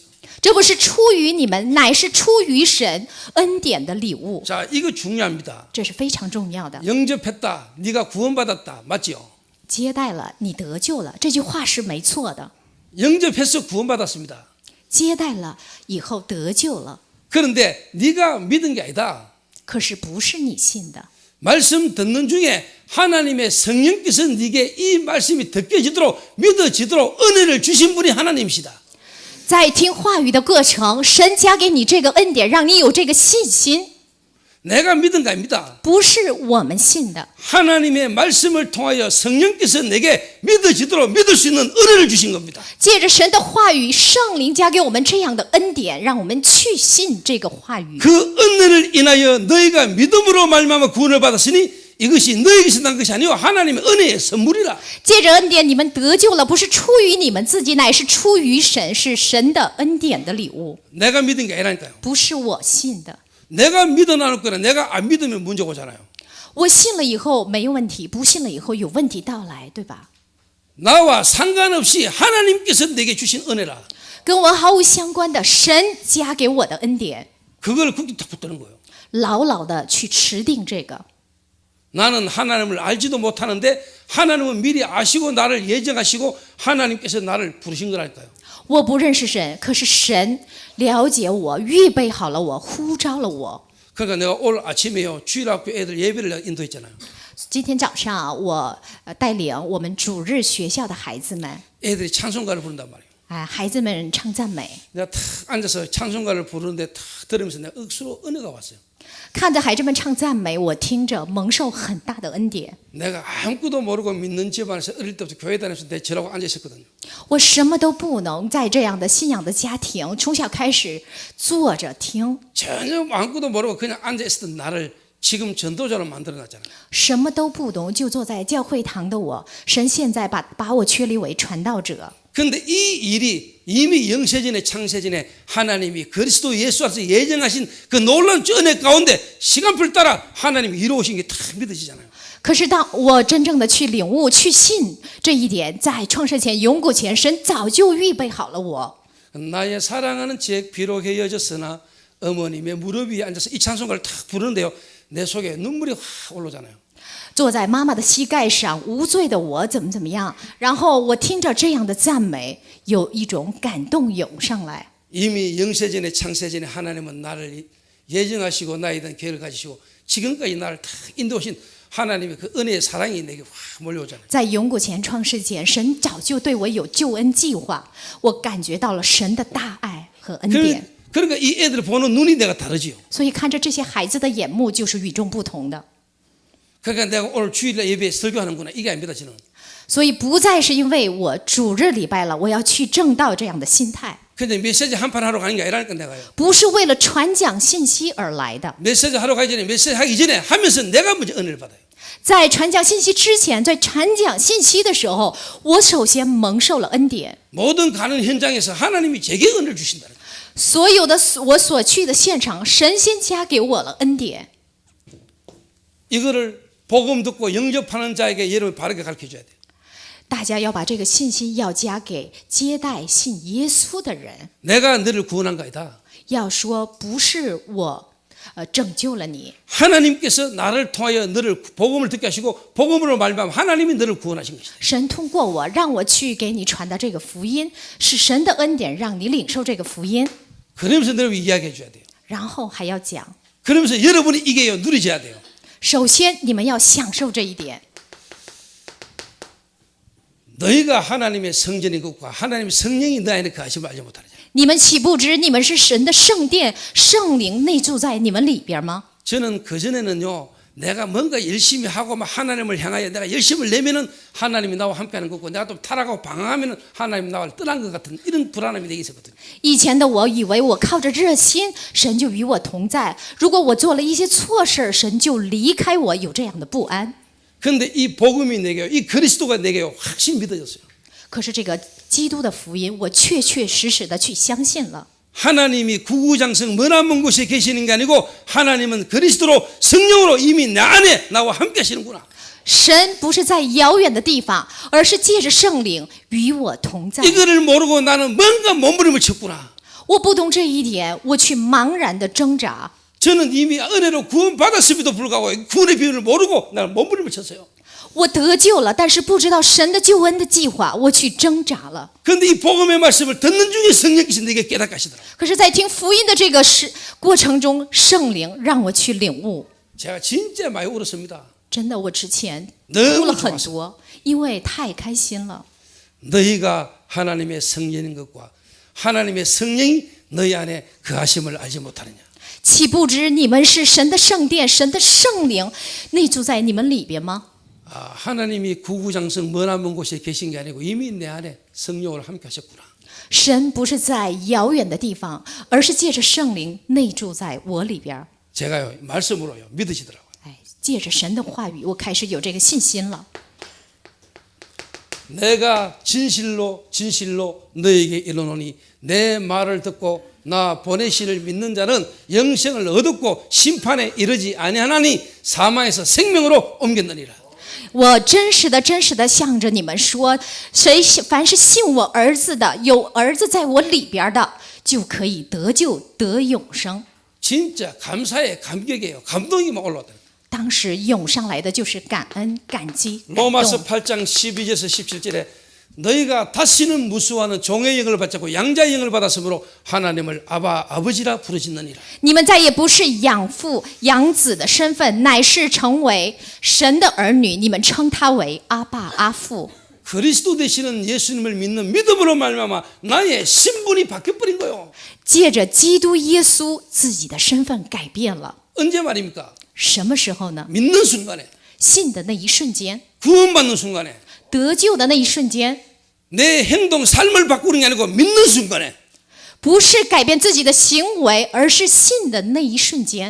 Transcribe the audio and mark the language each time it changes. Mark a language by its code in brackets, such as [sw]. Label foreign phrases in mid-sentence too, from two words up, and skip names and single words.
[zh] 这不是出于你们，乃是出于神恩典的礼物。 [ko] 자, 이거 중요합니다. [zh] 这是非常重要的。 [ko] 영접했다, 네가 구원받았다, 맞지요? [zh] 接待了，你得救了，这句话是没错的。 [ko] 영접해서 구원받았습니다. [zh] 接待了以后得救了， [ko] 그런데 네가 믿은 게 아니다. [zh] 可是不是你信的， [ko] 말씀 듣는 중에 하나님의 성령께서 네게 이 말씀이 듣겨지도록 믿어지도록 은혜를 주신 분이 하나님이시다. [zh] 在听话语的过程，神加给你这个恩典，让你有这个信心， [ko] 내가 믿은 거 아닙니다. [zh] 不是我们信的， [ko] 하나님의 말씀을 통하여 성령께서 내게 믿어지도록 믿을 수 있는 은혜를 주신 겁니다. [zh] 借着神的话语，圣灵加给我们这样的恩典，让我们去信这个话语。 [ko] 그 은혜를 인하여 너희가 믿음으로 말미암아 구원을 받았으니 이것이 너희에게서 난 것이 아니요 하나님의 은혜의 선물이라. [zh] 借着恩典，你们得救了，不是出于你们自己，乃是出于神，是神的恩典的礼物， [ko] 내가 믿은 게 아니라니까요. [zh] 不是我信的。 [ko] 내가 믿어 나눌 거나 내가 안 믿으면 문제가 오잖아요. [zh] 我信了以后没有问题，不信了以后有问题到来，对吧？ [ko] 나와 상관없이 하나님께서 내게 주신 은혜라. [zh] 跟我毫无相关的，神加给我的恩典， [ko] 그걸 굳게 딱 붙드는 거예요. [zh] 牢牢的去持定这个。 [ko] 나는 하나님을 알지도 못하는데 하나님은 미리 아시고 나를 예정하시고 하나님께서 나를 부르신 거라니까요. [zh] 我不认识神，可是神了解我，预备好了我，呼召了我。 [ko] 그러니까 내가 오늘 아침에요 주일학교 애들 예배를 내가 인도했잖아요. [zh] 今天早上啊，我带领我们主日学校的孩子们， [ko] 애들이 찬송가를 부른단 말이에요. [zh] 孩子们唱赞美， [ko] 내가 탁 앉아서 찬송가를 부르는데 탁 들으면서 내가 억수로 은혜가 왔어요. [zh] 看着孩子们唱赞美，我听着蒙受很大的恩典。 [ko] 내가 아무것도 모르고 믿는 집안에서 어릴 때부터 교회 다니면서 내 저라고 앉아 있었거든요. [zh] 我什么都不能，在这样的信仰的家庭，从小开始坐着听， [ko] 전혀 아무것도 모르고 그냥 앉아 있었던 나를 지금 전도자로 만들어놨잖아요. [zh] 什么都不懂，就坐在教会堂的我，神现在把我确立为传道者。 [ko] 그런데 이 일이 이미 영세전에 창세전에 하나님이 그리스도 예수 안에서 예정하신 그 놀라운 은혜 가운데 시간표를 따라 하나님이 이루어오신 게 다 믿어지잖아요. [zh] 可是当我真正的去领悟、去信这一点，在创世前、永古前，神早就预备好了我。 [ko] 나의 사랑하는 제 비록 헤어졌으나 어머님의 무릎 위에 앉아서 이 찬송가를 탁 부르는데요. 내 속에 눈물이 확 올라오잖아요. [zh] 坐在妈妈的膝盖上，无罪的我怎么样？然后我听着这样的赞美，有一种感动涌上来。 [ko] 이미 영세전에 창세전에 하나님은 나를 예정하시고 나에 대한 계획을 가지시고 지금까지 나를 다 인도하신 하나님의 그 은혜의 사랑이 내게 확 몰려오잖아요. [zh] 在永古前、创世前，神早就对我有救恩计划，我感觉到了神的大爱和恩典。 [ko] 그러니까 이 애들 보는 눈이 내가 다르지요. [zh] 所以看着这些孩子的眼目就是与众不同的。 [ko] 그러니까 내가 오늘 주일날 예배에 설교하는구나 이게 아닙니다 저는. [zh] 所以不再是因为我主日礼拜了，我要去正道这样的心态， [ko] 근데 메시지 한판 하러 가는 게 아니라니까 내가요. [zh] 不是为了传讲信息而来的。 [ko] 메시지 하러 가기 전에 메시지 하기 전에 하면서 내가 먼저 은혜를 받아요. [zh] 在传讲信息之前，在传讲信息的时候，我首先蒙受了恩典。 [ko] 모든 가는 현장에서 하나님이 제게 은혜를 주신다. [zh] 所有的我所去的现场，神先加给我了恩典。 [ko] 이거를 복음 듣고 영접하는 자에게 여러분 바르게 가르쳐줘야 돼요. [zh] 大家要把这个信息要加给接待信耶稣的人， [ko] 내가 너를 구원한 거 아니다. [zh] 要说不是我拯救了你， [ko] 하나님께서 나를 통하여 너를 복음을 듣게 하시고 복음으로 말미암아 하나님이 너를 구원하신 것이다. [zh] 神通过我让我去给你传达这个福音，是神的恩典让你领受这个福音， [ko] 그러면서 너를 이야기해 줘야 돼요. [zh] 然后还要讲。 [ko] 그러면서 여러분이 이게 누리셔야 돼요. [zh] 首先，你们要享受这一点。 [ko] 너희가 하나님의 성전인 것과 하나님의 성령이 너 안에 거하심을 알지 못하느냐. [zh] 你们岂不知你们是神的圣殿，圣灵内住在你们里边吗？ [ko] 저는 그전에는요 내가 뭔가 열심히 하고 막 하나님을 향하여 내가 열심을 내면은 하나님이 나와 함께하는 거고 내가 또 타락하고 방황하면은 하나님이 나와 떠난 것 같은 이런 불안함이 되게 있었거든요. [zh] 以前的我以为我靠着热心，神就与我同在；如果我做了一些错事，神就离开我，有这样的不安。 [ko] 그런데 이 복음이 내게요, 이 그리스도가 내게요 확실히 믿어졌어요. [zh] 可是这个基督的福音，我确确实实的去相信了。 [ko] 하나님이 구구장성 머나먼 곳에 계시는 게 아니고 하나님은 그리스도로 성령으로 이미 내 안에 나와 함께 하시는구나. [zh] 神不是在遥远的地方，而是借着圣灵与我同在。 [ko] 이거를 모르고 나는 뭔가 몸부림을 쳤구나. [zh] 我不懂这一点，我去茫然的挣扎。 [ko] 저는 이미 은혜로 구원받았음에도 불구하고 구원의 비밀을 모르고 나는 몸부림을 쳤어요. [zh] 我得救了，但是不知道神的救恩的计划，我去挣扎了。 [ko] 그런데 이 복음의 말씀을 듣는 중에 성령께서 내게 깨닫게 하시더라고요. [zh] 可是，在听福音的这个过程中，圣灵让我去领悟。 [ko] 제가 진짜 많이 울었습니다. [zh] 真的，我之前 [ko] 너무 [zh] 哭了很 [ko] 좋았어. [zh] 多，因为太开心了。 [ko] 너희가 하나님의 성령인 것과 하나님의 성령이 너희 안에 거하심을 알지 못하느냐. [zh] 岂不知你们是神的圣殿，神的圣灵内住在你们里边吗？ [ko] 하나님이 구구장성 머나먼 곳에 계신 게 아니고 이미 내 안에 성령을 함께 하셨구나. [zh] 神不是在遥远的地方，而是借着圣灵内住在我里边。 [ko] 제가요 말씀으로요 믿으시더라고요. [zh] 哎，借着神的话语，我开始有这个信心了。 [ko] 내가 진실로 너에게 이르노니 내 말을 듣고 나 보내시를 믿는 자는 영생을 얻었고 심판에 이르지 아니하나니 사망에서 생명으로 옮겼느니라. [zh] 我真实的向着你们说，凡是信我儿子的，有儿子在我里边的，就可以得救得永生。 [ko] 진짜 감사해 감격이에요. 감동이 막 올라왔다. [zh] 当时涌上来的就是感恩、感激、感 [ko] 로마서 [zh] 动。 [ko] 8장 12절에서 17절에 너희가 다시는 무수하는 종의 영을 받자고 양자의 영을 받았으므로 하나님을 아버지라 부르짖느니라. [zh] 你们再也不是养父、养子的身份，乃是成为神的儿女。你们称他为阿爸、阿父。 [ko] 그리스도 되시는 예수님을 믿는 믿음으로 말미암아 나의 신분이 바뀌어버린 거예요. [zh] 借着基督耶稣，自己的身份改变了。 [ko] 언제 말입니까? [zh] 什么时候呢？ [ko] 믿는 순간에 [zh] 信的那一瞬间， [ko] 구원받는 순간에 [zh] 得救的那一瞬间， [ko] 내 행동 삶을 바꾸는 게 아니고 믿는 순간에 [zh] 不是改变自己的行为，而是信的那一瞬间。